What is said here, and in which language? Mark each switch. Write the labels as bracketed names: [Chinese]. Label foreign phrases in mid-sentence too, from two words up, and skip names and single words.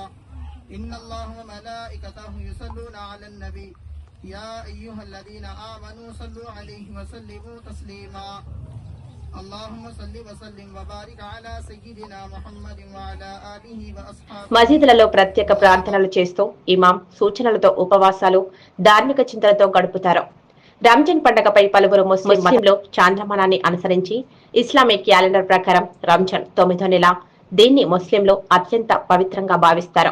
[Arabic] إن الله وملائكته يصلون على النبي يا أيها الذين آمنوا صلوا عليه وسلموا تسليما اللهم صل وسلم وبارك على سيدنا محمد وعلى آله وأصحابه. [Telugu] మసీదులలో ప్రత్యేక ప్రార్థనలు చేస్తూ ఇమాం సూచనలతో ఉపవాసాలు, ధార్మిక చింతనతో గడుపుతారు. రంజాన్ పండుగపై పలువురు ముస్లింలు చాంద్రమానాన్ని అనుసరించి ఇస్లామిక్ క్యాలెండర్ ప్రకారం రంజాన్ 9వ నెల. దీన్ని ముస్లింలు అత్యంత పవిత్రంగా భావిస్తారు.